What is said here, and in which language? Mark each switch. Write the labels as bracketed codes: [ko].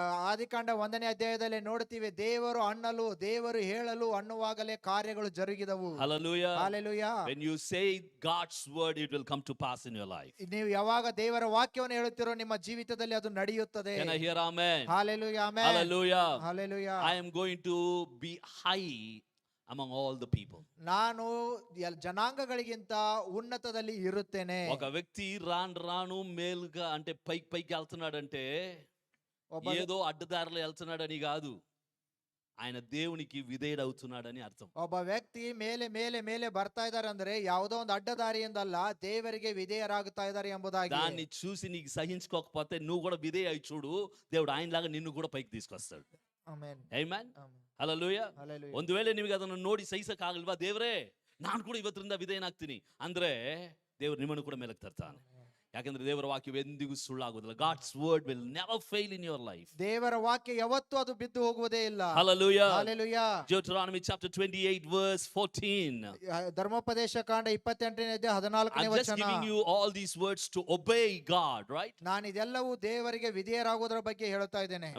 [kn] ಆದಿಕಾಂಡ 1ನೇ ಅಧ್ಯಾಯದಲ್ಲಿ ನೋಡ್ತೀವಿ, ದೇವರು ಹೇಳಲು ಅನ್ನುವಾಗಲೇ ಕಾರ್ಯಗಳು ಜರುಗಿದವು. [en] Hallelujah. Hallelujah. When you say God's word, it will come to pass in your life. [kn] ನೀವು ಯಾವಾಗ ದೇವರ ವಾಕ್ಯವನ್ನು ಹೇಳುತ್ತೀರೋ ನಿಮ್ಮ ಜೀವಿತದಲ್ಲಿ ಅದು ನಡೆಯುತ್ತದೆ. [en] Can I hear amen? Hallelujah. Amen. Hallelujah. Hallelujah. I am going to be high among all the people. [kn] ನಾನು ಜನಾಂಗಗಳಿಗಿಂತ ಉನ್ನತದಲ್ಲಿ ಇರುತ್ತೇನೆ. [te] ఒక వ్యక్తి రాను మేలుగా అంటే పైకి వెళ్తున్నాడంటే ఏదో అడ్డదారిలో వెళ్తున్నాడని కాదు, ఆయన దేవునికి విధేయుడు అవుతున్నాడని అర్థం. [kn] ಒಬ್ಬ ವ್ಯಕ್ತಿ ಮೇಲೆ ಮೇಲೆ ಮೇಲೆ ಬರ್ತಾ ಇದ್ದಾರೆ ಅಂದ್ರೆ ಯಾವುದೋ ಒಂದು ಅಡ್ಡದಾರಿಯಿಂದಲ್ಲ, ದೇವರಿಗೆ ವಿಧೇಯರಾಗುತ್ತಾ ಇದ್ದಾರೆ ಎಂಬುದಾಗಿ. [te] దాన్ని చూసి నీకు సహించుకోకపోతే నువ్వు కూడా విధేయ అయి చూడు, దేవుడు ఆయనలాగా నిన్ను కూడా పైకి తీసుకొస్తాడు. [kn] Amen. [en] Amen. [kn] Amen. [en] Hallelujah. Hallelujah. [kn] ಒಂದು ವೇಳೆ ನಿಮಗೆ ಅದನ್ನು ನೋಡಿ ಸಹಿಸಕ್ಕಾಗಲ್ವಾ, ದೇವರೇ ನಾನು ಕೂಡ ಇವತ್ತರಿಂದ ವಿಧೇಯನಾಗ್ತೀನಿ ಅಂದ್ರೆ ದೇವರು ನಿಮ್ಮನ್ನು ಕೂಡ ಮೇಲಕ್ಕೆ ತರ್ತಾನೆ. ಯಾಕಂದ್ರೆ ದೇವರ ವಾಕ್ಯ ಎಂದಿಗೂ ಸುಳ್ಳಾಗುವುದಿಲ್ಲ. [en] God's word will never fail in your life. [kn] ದೇವರ ವಾಕ್ಯ ಯಾವತ್ತೂ ಅದು ಬಿದ್ದು ಹೋಗುವುದೇ ಇಲ್ಲ. [en] Hallelujah. Hallelujah. Deuteronomy chapter 28 verse 14. [kn] ಧರ್ಮೋಪದೇಶ ಕಾಂಡ 28ನೇ ಅಧ್ಯಾಯ 14ನೇ [en] I'm just [kn] ವಚನ. [en] giving you all these words to obey God, right? [kn] ನಾನು ಇದೆಲ್ಲವೂ ದೇವರಿಗೆ ವಿಧೇಯರಾಗುವುದರ ಬಗ್ಗೆ ಹೇಳುತ್ತಾ ಇದ್ದೇನೆ.